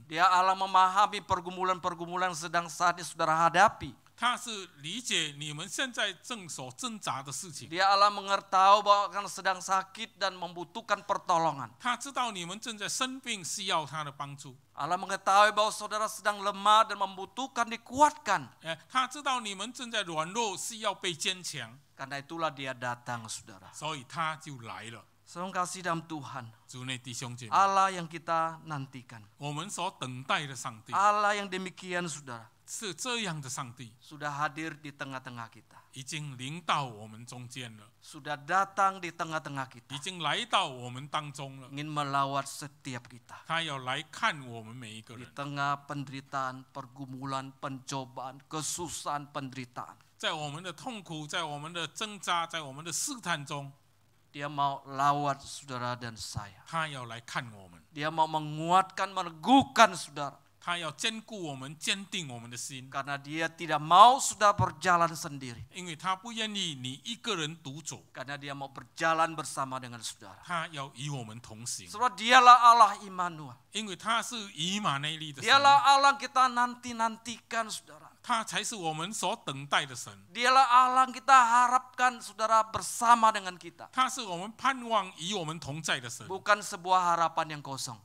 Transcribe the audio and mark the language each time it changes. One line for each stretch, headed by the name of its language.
Indonesian: Dia Allah memahami pergumulan-pergumulan yang sedang saat ini saudara hadapi.
Chinese: 他是理解你们现在正所挣扎的事情，
Indonesian: Dia Allah mengetahui bahwa akan sedang sakit dan membutuhkan pertolongan.
Chinese: 他知道你们正在生病，需要他的帮助。
Indonesian: Allah mengetahui bahwa saudara sedang lemah dan membutuhkan dikuatkan.
Chinese: 他知道你们正在软弱，需要被坚强，
Indonesian: Karena itulah dia datang, saudara.
Chinese: 所以他就来了。
Indonesian: Saudara kasih dalam Tuhan,
Chinese: 主内弟兄姐妹，
Indonesian: Allah yang kita nantikan,
Chinese: 我们所等待的上帝
Indonesian: Allah yang demikian, saudara,
Chinese: 是这样的上帝，
Indonesian: sudah hadir di tengah-tengah kita,
Chinese: 已经临到我们中间了，
Indonesian: sudah datang di tengah-tengah
Chinese: 已
Indonesian: kita,
Chinese: 经来到我们当中了。
Indonesian: ingin melawat setiap kita.
Chinese: 他要来看我们每一个
Indonesian: Di
Chinese: 人，
Indonesian: tengah penderitaan, pergumulan, pencobaan, kesusahan, penderitaan.
Chinese: 在我们的痛苦，在我们的挣扎，在我们的试探中，
Indonesian: Dia mau lawat saudara dan saya.
Chinese: 他要来看我们，
Indonesian: Dia mau menguatkan, meneguhkan saudara.
Chinese: 他要坚固我们，坚定我们的心，
Indonesian: Karena dia tidak mau sudah berjalan sendiri.
Chinese: 因为他不愿意你一个人独走，
Indonesian: Karena dia mau berjalan bersama dengan saudara.
Chinese: 他要与我们同行，
Indonesian: Sebab dialah Allah Immanuel.
Chinese: 因为他是以马内利的神，
Indonesian: Dialah Allah yang kita nanti-nantikan saudara.
Chinese: 他才是我们所等待的神，
Indonesian: Dialah Allah yang kita harapkan saudara bersama dengan kita.
Chinese: 他是我们盼望与我们同在的神，
Indonesian: Bukan sebuah harapan yang kosong.